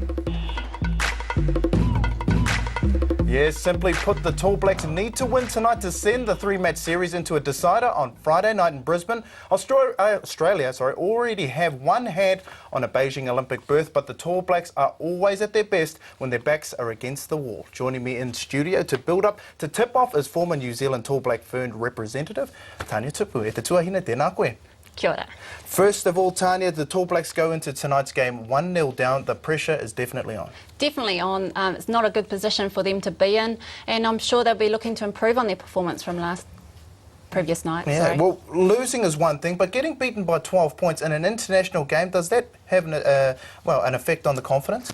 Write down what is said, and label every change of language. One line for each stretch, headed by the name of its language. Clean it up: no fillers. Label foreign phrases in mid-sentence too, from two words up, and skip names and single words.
English: Yes, simply put, the Tall Blacks need to win tonight to send the three-match series into a decider on Friday night in Brisbane. Australia already have one hand on a Beijing Olympic berth, but the Tall Blacks are always at their best when their backs are against the wall. Joining me in studio to build up to tip off is former New Zealand Tall Black Fern representative, Tania Tupu.
Māori: E te tuahina, tēnā koe. Kia ora.
English: First of all, Tania, the Tall Blacks go into tonight's game 1-0 down. The pressure is definitely on. Definitely on. It's not a good position for them to be in, and I'm sure they'll be looking to improve on their performance from previous night. Yeah, sorry. well, losing is one thing, but getting beaten by 12 points in an international game, does that have an effect on the confidence?